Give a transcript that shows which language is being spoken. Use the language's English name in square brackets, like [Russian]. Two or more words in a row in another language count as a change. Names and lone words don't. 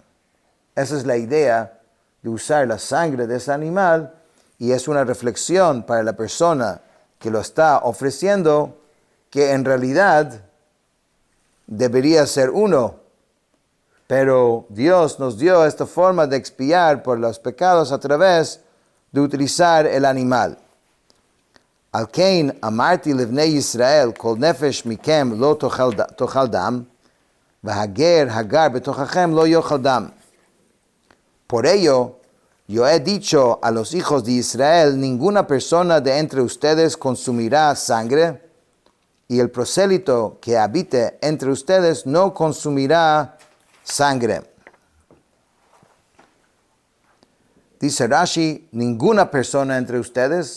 [Spanish] Esa es la idea de usar la sangre de ese animal, y es una reflexión para la persona que lo está ofreciendo, que en realidad debería ser uno, Pero Dios nos dio esta forma de expiar por los pecados a través de utilizar el animal. [Hebrew] על כן אמרתי לבני ישראל כל נפש מכם לא תאכל דם, והגר הגר בתוככם לא יאכל דם. [Spanish] Por ello, yo he dicho a los hijos de Israel, ninguna persona de entre ustedes consumirá sangre, y el prosélito que habite entre ustedes no consumirá sangre. Dice Rashi, ninguna persona entre ustedes.